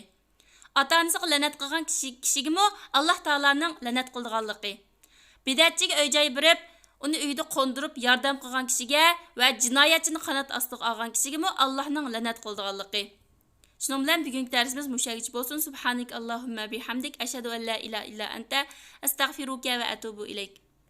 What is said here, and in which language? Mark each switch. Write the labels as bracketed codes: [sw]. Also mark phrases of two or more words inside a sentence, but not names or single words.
[uz] Ota-onasiga la'nat qilgan kishiga Alloh taolaning la'nat qilganligi. Bid'atchiga o'y-joy berib, uni uyda qo'ndirib yordam qilgan kishiga va jinoyatchini qanot ostiga olgan kishiga Allohning la'nat qilganligi. Shuning bilan bugungi darsimiz mushagicha bo'lsin. [ar] سبحانك اللهم وبحمدك أشهد أن لا إله إلا أنت أستغفرك وأتوب إليك.